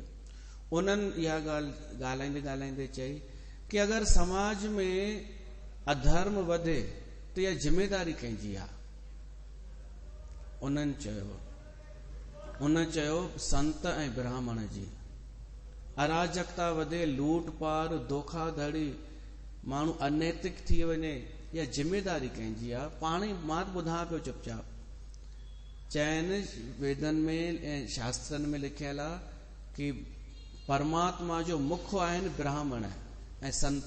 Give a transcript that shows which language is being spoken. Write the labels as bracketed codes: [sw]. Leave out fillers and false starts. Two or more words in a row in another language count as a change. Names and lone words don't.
[sd] उन्हनि इहा ॻाल्हि ॻाल्हाईंदे ॻाल्हाईंदे चई कि अगरि समाज में अधर्म वधे त इहा जिम्मेदारी कंहिंजी आहे। उन्हनि चयो संत ऐं ब्राह्मण जी। अराजकता वधे, लूट पार, धोखाधड़ी, माण्हू अनैतिक थी वञे, इहा जिम्मेदारी कंहिंजी आहे। पाण ई मां ॿुधां पियो चुपचाप। चयनि वेदनि में ऐं शास्त्रनि में लिखियल आहे कि परमात्मा जो मुख्य आहिनि ब्राह्मण ऐं संत।